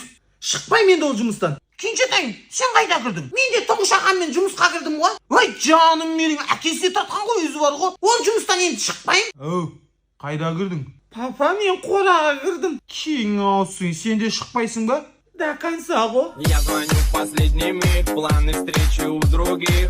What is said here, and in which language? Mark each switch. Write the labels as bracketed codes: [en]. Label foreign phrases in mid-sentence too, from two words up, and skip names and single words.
[kk] Шықпайм енді ол жұмыстан. Кенжетайым, сен қайда кірдің? Мен де тұңғыш ағаммен жұмысқа кірдім ғой. Ой, жаным менің, әкесіне тартқан ғой, өзі бар ғой. Ол жұмыстан енді шықпайым. Ау, қайда кірдің? Папа, мен қораға кірдім. Кең аусың, сен де шықпайсың ба? [ru] До конца ғой. Я звоню в последний миг, планы встречи у других.